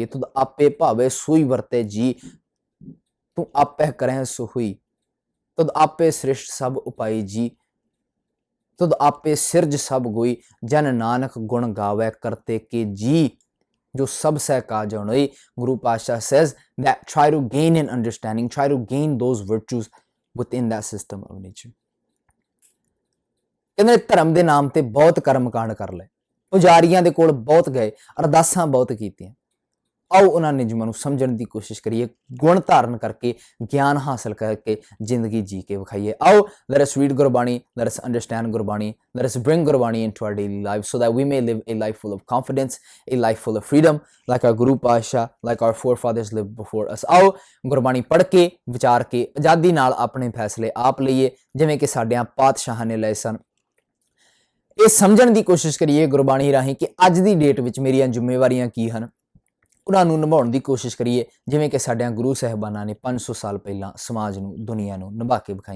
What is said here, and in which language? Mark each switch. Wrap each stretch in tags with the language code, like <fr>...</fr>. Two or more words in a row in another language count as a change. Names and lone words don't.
<pa>ਤੁਧ ਆਪੇ ਭਾਵੇ ਸੋਈ ਵਰਤੇ ਜੀ, ਤੂੰ ਆਪੇ ਕਰਹਿ ਸੋਈ, ਤੁਧ ਆਪੇ ਸ੍ਰਿਸ਼ਟ ਸਭ ਉਪਾਈ ਜੀ, ਤੁਧ ਆਪੇ ਸਿਰਜ ਸਭ ਗੋਈ, ਜਨ ਨਾਨਕ ਗੁਣ ਗਾਵੇ ਕਰਤੇ ਕੇ ਜੀ, ਜੋ ਸਭ ਸਹਿ ਕਾਜ ਹੋਈ।</pa> <en>ਗੁਰੂ ਪਾਤਸ਼ਾਹ says that try to gain an understanding, try to gain those virtues within that system of nature.</en> <pa>ਕਹਿੰਦੇ ਧਰਮ ਦੇ ਨਾਮ ਤੇ ਬਹੁਤ ਕਰਮ ਕਾਂਡ ਕਰ ਲਏ, ਪੁਜਾਰੀਆਂ ਦੇ ਕੋਲ ਬਹੁਤ ਗਏ, ਅਰਦਾਸਾਂ ਬਹੁਤ ਕੀਤੀਆਂ। ਆਓ ਉਹਨਾਂ ਨਿਯਮਾਂ ਨੂੰ ਸਮਝਣ ਦੀ ਕੋਸ਼ਿਸ਼ ਕਰੀਏ, ਗੁਣ ਧਾਰਨ ਕਰਕੇ, ਗਿਆਨ ਹਾਸਲ ਕਰਕੇ ਜ਼ਿੰਦਗੀ ਜੀ ਕੇ ਵਿਖਾਈਏ।</pa> <en>ਆਓ let us read ਗੁਰਬਾਣੀ, let us understand ਗੁਰਬਾਣੀ, let us bring ਗੁਰਬਾਣੀ into our daily lives so that we may live a life full of confidence, a life full of freedom, like our Guru Pasha, like our forefathers lived before us.</en> <pa>ਆਓ ਗੁਰਬਾਣੀ ਪੜ੍ਹ ਕੇ, ਵਿਚਾਰ ਕੇ, ਆਜ਼ਾਦੀ ਨਾਲ ਆਪਣੇ ਫੈਸਲੇ ਆਪ ਲਈਏ, ਜਿਵੇਂ ਕਿ ਸਾਡਿਆਂ ਪਾਤਸ਼ਾਹਾਂ ਨੇ ਲਏ ਸਨ। ਇਹ ਸਮਝਣ ਦੀ ਕੋਸ਼ਿਸ਼ ਕਰੀਏ ਗੁਰਬਾਣੀ ਰਾਹੀਂ ਕਿ ਅੱਜ ਦੀ ਡੇਟ ਵਿੱਚ ਮੇਰੀਆਂ ਜ਼ਿੰਮੇਵਾਰੀਆਂ ਕੀ ਹਨ, ਉਹਨਾਂ ਨੂੰ ਨਿਭਾਉਣ ਦੀ ਕੋਸ਼ਿਸ਼ ਕਰੀਏ, ਜਿਵੇਂ ਕਿ ਸਾਡਿਆਂ ਗੁਰੂ ਸਾਹਿਬਾਨਾਂ ਨੇ 500 ਸਾਲ ਪਹਿਲਾਂ ਸਮਾਜ ਨੂੰ, ਦੁਨੀਆ ਨੂੰ ਨਿਭਾ ਕੇ ਵਿਖਾਈਆਂ।</pa>